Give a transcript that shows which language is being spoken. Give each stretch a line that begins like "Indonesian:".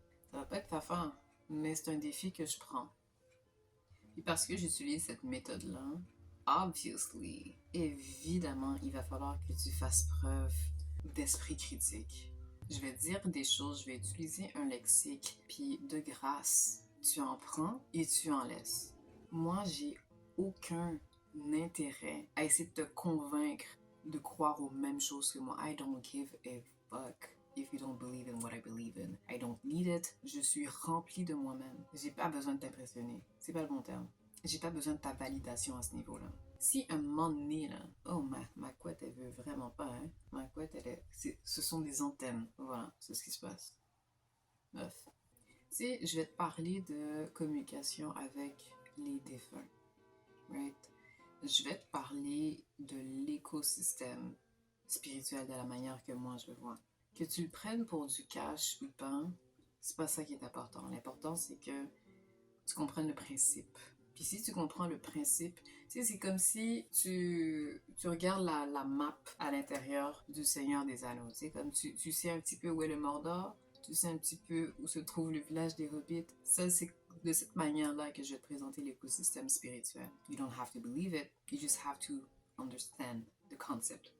French: Ça va pas être facile, mais c'est un défi que je prends. Et parce que j'utilise cette méthode-là, obviously, évidemment, il va falloir que tu fasses preuve d'esprit critique. Je vais dire des choses, je vais utiliser un lexique, puis de grâce, tu en prends et tu en laisses. Moi, j'ai aucun intérêt à essayer de te convaincre de croire aux mêmes choses que moi.
English: I don't give a fuck if you don't believe in what I believe in. I don't need it.
French: Je suis remplie de moi-même. J'ai pas besoin de t'impressionner. C'est pas le bon terme. J'ai pas besoin de ta validation à ce niveau-là. Si un moment donné, là, oh, ma couette, elle veut vraiment pas, hein. Ma couette, ce sont des antennes. Voilà, c'est ce qui se passe. Bref. Tu sais, je vais te parler de communication avec les défunts. Right? Je vais te parler de l'écosystème spirituel de la manière que moi je le vois. Que tu le prennes pour du cash ou pas, c'est pas ça qui est important. L'important, c'est que tu comprennes le principe. Puis si tu comprends le principe, tu sais, c'est comme si tu regardes la map à l'intérieur du Seigneur des Anneaux. Tu sais, comme tu sais un petit peu où est le Mordor, tu sais un petit peu où se trouve le village des Hobbits. Ça, c'est de cette manière-là que je vais te présenter l'écosystème spirituel.
English: You don't have to believe it, you just have to understand the concept.